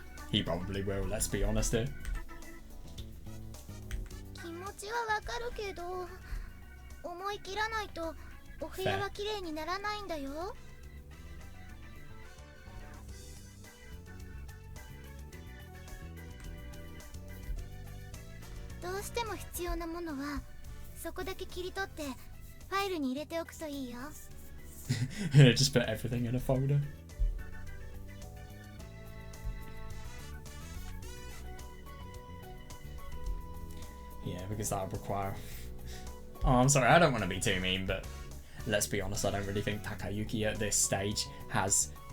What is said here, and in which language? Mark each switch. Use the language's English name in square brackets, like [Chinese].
[English] He probably will, let's be honest here. [Japanese] 気持ちはわかるけど、思い切らないとお部屋は綺麗にならないんだよ。どうしても必要なものはそこだけ切り取ってファイルに入れておくといいよ。 [English] Just put everything in a folder. Yeah, because that would require... Oh, I'm sorry, I don't want to be too mean, but let's be honest, I don't really think Takayuki at this stage has...